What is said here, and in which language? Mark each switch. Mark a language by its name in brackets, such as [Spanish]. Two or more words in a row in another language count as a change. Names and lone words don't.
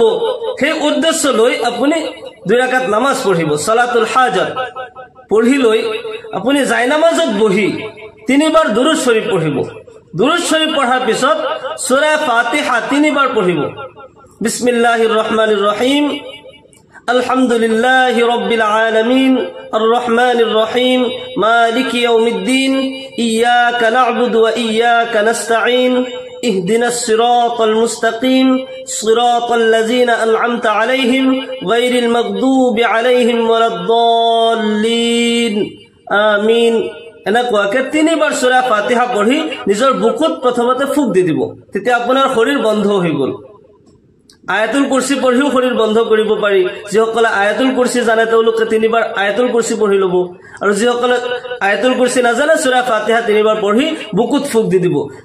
[Assamese] সেই উদ্দেশ্য লৈ আপুনি 2 ৰাকাত নামাজ পঢ়িব, [Arabic] صلاة الحاجة [Assamese] পঢ়ি লৈ আপুনি জায়নামাজত বহি 3 বাৰ [Urdu] درود شریف [Assamese] পঢ়িব। [Urdu] درود شریف [Assamese] পঢ়াৰ পিছত সূৰা ফাতিহা 3 বাৰ পঢ়িব। [Arabic] بسم الله الرحمن الرحيم, الحمد لله رب العالمين الرحمن الرحيم مالك يوم الدين إياك نعبد وإياك نستعين اهدنا الصراط المستقيم صراط الذين أنعمت عليهم غير المغضوب عليهم ولا الضالين آمين. [Assamese] এনেকুৱাকে 3 বাৰ সূৰা ফাতিহা পঢ়ি নিজৰ বুকুত প্ৰথমতে ফুক দি দিব। তেতিয়া আপোনাৰ শৰীৰ বন্ধ হৈ গ'ল। আয়াতুল কুৰসি পঢ়িও শৰীৰ বন্ধ কৰিব পাৰি। যিসকলে আয়াতুল কুৰসি জানে তেওঁলোকে 3 বাৰ আয়াতুল কুৰসি পঢ়ি ল'ব, আৰু যিসকলে আয়াতুল কুৰসি নাজানে সূৰা ফাতিহা 3 বাৰ পঢ়ি বুকুত ফুক দি দিব।